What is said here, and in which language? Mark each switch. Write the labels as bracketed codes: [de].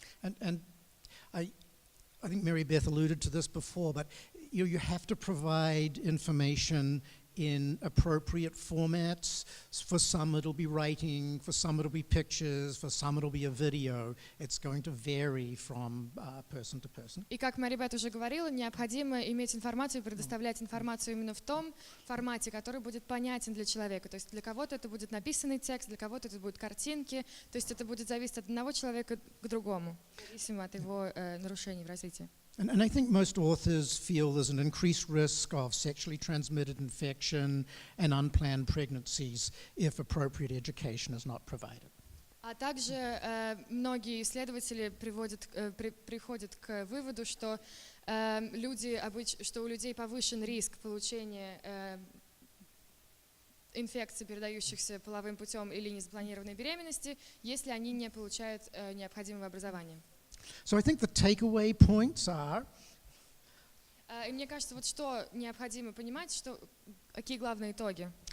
[en] And I think Meribet alluded to this before, but you have to provide information in appropriate formats. For some it'll be writing, for some it'll be pictures, for some it'll be a video. It's going to vary from person to person. [ru] И как Мерибет уже говорила, необходимо иметь информацию, предоставлять информацию именно в том формате, который будет понятен для человека. То есть для кого-то это будет написанный текст, для кого-то это будут картинки. То есть это будет зависеть от одного человека к другому, зависимо от его нарушений в развитии. [en] And I think most authors feel there's an increased risk of sexually transmitted infection and unplanned pregnancies if appropriate education is not provided. [ru] А также многие исследователи приходят к выводу, что что у людей повышен риск получения инфекций, передающихся половым путем или незапланированной беременности, если они не получают необходимого образования. [en] So I think the takeaway points are. [ru] И мне кажется, вот что необходимо понимать, что какие главные итоги.